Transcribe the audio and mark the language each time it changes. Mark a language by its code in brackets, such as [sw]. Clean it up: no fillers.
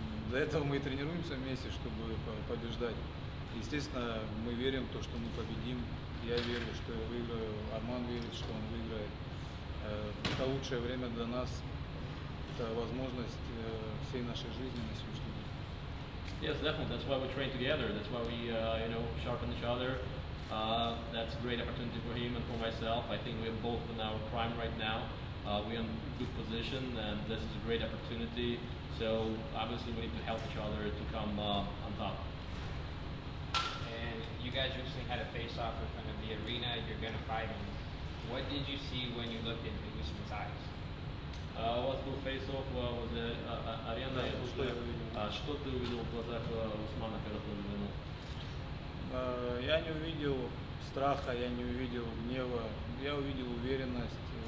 [ru] Для этого мы и тренируемся вместе, чтобы побеждать. Естественно, мы верим в то, что мы победим. Я верю, что я выиграю. Арман верит, что он выиграет. Это лучшее время для нас. Это возможность всей нашей жизни на сегодняшний день. [en] Yes, definitely. That's why we train together. That's why we, sharpen each other. That's a great opportunity for him and for myself. I think we're both in our prime right now. We're in a good position, and this is a great opportunity. So obviously we need to help each other to come on top. And you guys recently had a face-off in front of the arena you're going to fight in. What did you see when you looked into Usman's eyes? [ru] У вас был фейс-офф возле арены. Что ты увидел в глазах Усмана, когда ты взглянул? Я не увидел страха, я не увидел гнева, я увидел уверенность.